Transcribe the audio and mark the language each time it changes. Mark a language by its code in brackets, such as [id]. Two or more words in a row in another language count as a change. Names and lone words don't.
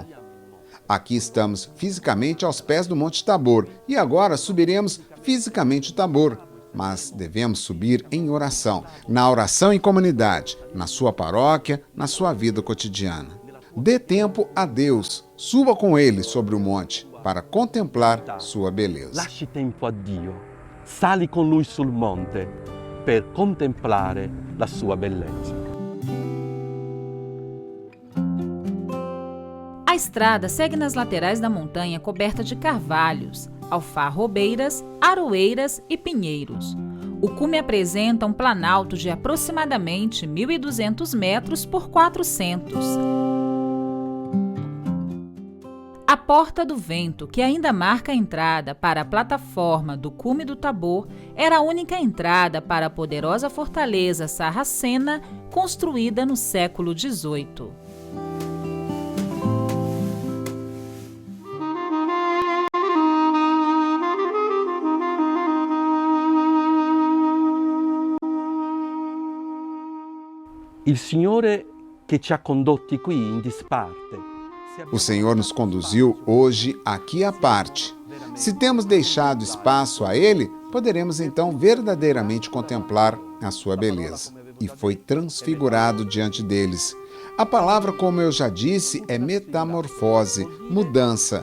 [pt] Aqui estamos fisicamente aos pés do Monte Tabor e agora subiremos fisicamente o Tabor. Mas devemos subir em oração, na oração em comunidade, na sua paróquia, na sua vida cotidiana. Dê tempo a Deus, suba com Ele sobre o monte para contemplar sua beleza. [it] Lasci tempo a Dio, sali con Lui sul monte per contemplare la sua bellezza. [pt] A estrada segue nas laterais da montanha coberta de carvalhos, alfarrobeiras, aroeiras e pinheiros. O cume apresenta um planalto de aproximadamente 1.200 metros por 400. A Porta do Vento, que ainda marca a entrada para a plataforma do cume do Tabor, era a única entrada para a poderosa fortaleza sarracena construída no século XVIII. [it] Il Signore che ci ha condotti qui in disparte. [pt] O Senhor nos conduziu hoje aqui à parte. Se temos deixado espaço a Ele, poderemos então verdadeiramente contemplar a sua beleza. E foi transfigurado diante deles. A palavra, como eu já disse, é metamorfose, mudança.